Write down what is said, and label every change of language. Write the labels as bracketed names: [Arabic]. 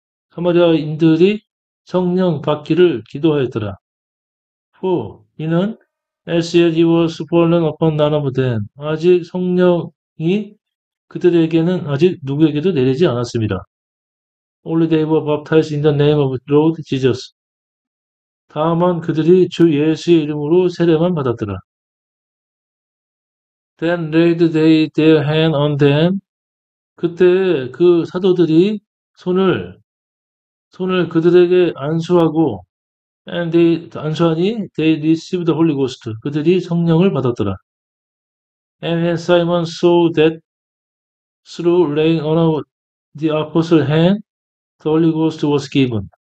[Korean] 사마리아인들이 성령 받기를 기도하였더라. [English] For [Korean] 이는 [English] as yet he was fallen upon none of them. [Korean] 아직 성령이 그들에게는 아직 누구에게도 내리지 않았습니다. [English] Only they were baptized in the name of Lord Jesus. [Korean] 다만 그들이 주 예수의 이름으로 세례만 받았더라. [English] Then laid they their hand on them. [Korean] 그때 그 사도들이 손을 그들에게 안수하고 안수하니 [English] they received the Holy Ghost. [Korean] 그들이 성령을 받았더라. [English] And when Simon saw that through laying on the apostle's hand, the Holy Ghost was given.